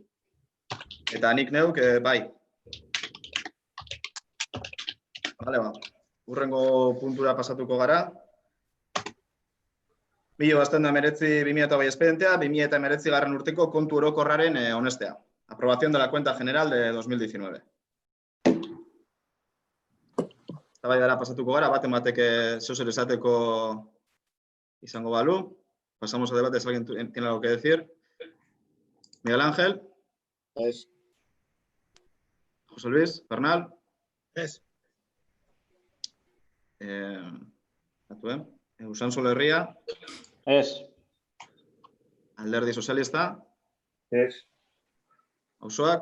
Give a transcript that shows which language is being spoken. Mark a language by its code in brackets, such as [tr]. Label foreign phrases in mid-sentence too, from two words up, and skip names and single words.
[eu] Eta nik neuk, bai. Vale, ba. Urrengo puntura pasatuko gara. 1919-2008 espedientea, 2019 garren urteko kontu orokorraren onestea. [es] Aprobación de la cuenta general de 2019. [eu] Eztabaidara pasatuko gara, baten batek zeuzer esateko izango balu. [es] Pasamos a debate si alguien tiene algo que decir. [eu] Miguel Ángel. Ez. José Luis, Bernal. Ez. Usan Solerria. Ez. Alderdi Sozialista. Ez. Auzoak.